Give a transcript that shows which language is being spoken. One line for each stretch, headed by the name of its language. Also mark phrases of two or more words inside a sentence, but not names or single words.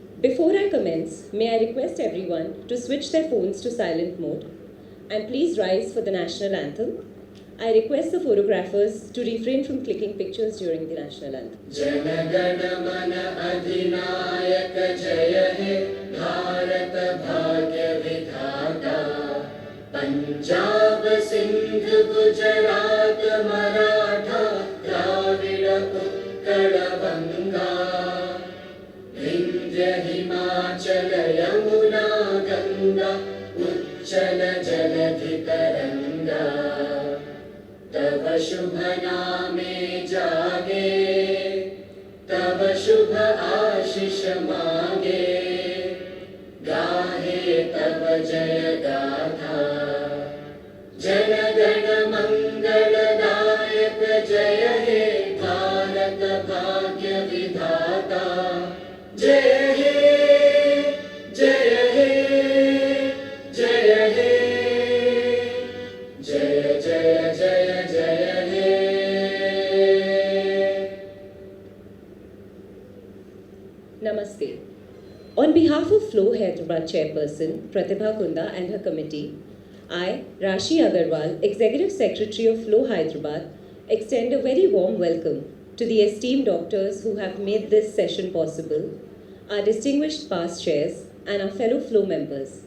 English: Before I commence, may I request everyone to switch their phones to silent mode and please rise for the national anthem. I request the photographers to refrain from clicking pictures during the national anthem.
Bangla: জন গণ মন অধিনায়ক জয় হে ভারত ভাগ্য বিধাতা পঞ্জাব সিন্ধু গুজরাট মারাঠা দ্রাবিড় উৎকল বঙ্গ বিন্ধ্য হিমাচল যমুনা গঙ্গা উচ্ছল জলধি তরঙ্গ তব শুভ নামে জাগে তব শুভ আশিস মাগে গাহে তব জয় গাথা জন গণ মঙ্গলদায়ক জয় হে ভারত ভাগ্য বিধাতা জয় হে জয় হে জয় হে জয় জয় জয় जय Namaste.
English: On behalf of Flow Hyderabad Chairperson Pratibha Kunda and her committee, I, Rashi Agarwal, Executive Secretary of Flow Hyderabad, extend a very warm welcome to the esteemed doctors who have made this session possible, our distinguished past chairs, and our fellow Flow members.